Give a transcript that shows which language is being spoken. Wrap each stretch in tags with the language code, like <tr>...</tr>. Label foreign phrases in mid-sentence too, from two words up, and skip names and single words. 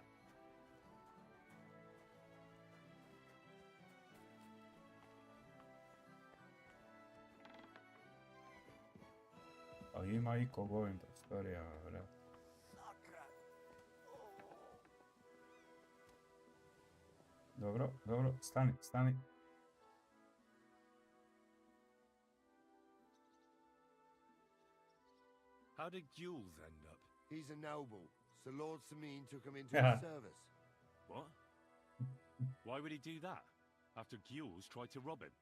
<sr>A ima ikog u ovim prostorijama, vrat. Dobro, stani.</sr> <en>How did Jules end up? He's a noble, so Lord Samine took him into his service. What? Why would he do that? After Jules tried to rob him?</en>